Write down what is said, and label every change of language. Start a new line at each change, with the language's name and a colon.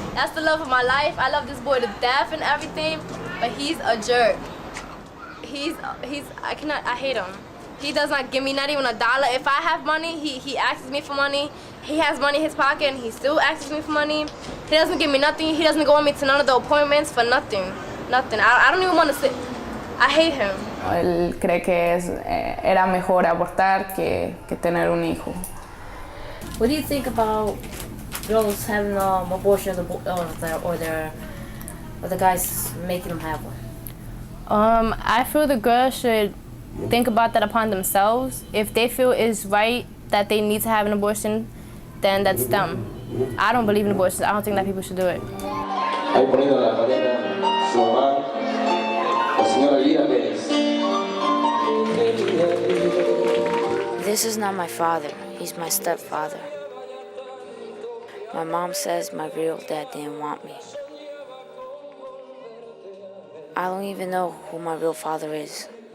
English: That's the love of my life. I love this boy to death and everything, but he's a jerk. I hate him. He does not give me not even $1. If I have money, he asks me for money. He has money in his pocket and he still asks me for money. He doesn't give me nothing. He doesn't go with me to none of the appointments for nothing. Nothing. I don't even want to sit. I hate him.
Spanish: Él cree que era mejor abortar que tener un hijo.
English: What do you think about girls having abortions or the guys making them have one? I feel the girl should think about that upon themselves. If they feel it's right that they need to have an abortion, then that's them. I don't believe in abortion. I don't think that people should do it.
Spanish: Ahí poniendo la pareja, su mamá, la señora Lía Pérez.
English: This is not my father. He's my stepfather. My mom says my real dad didn't want me. I don't even know who my real father is.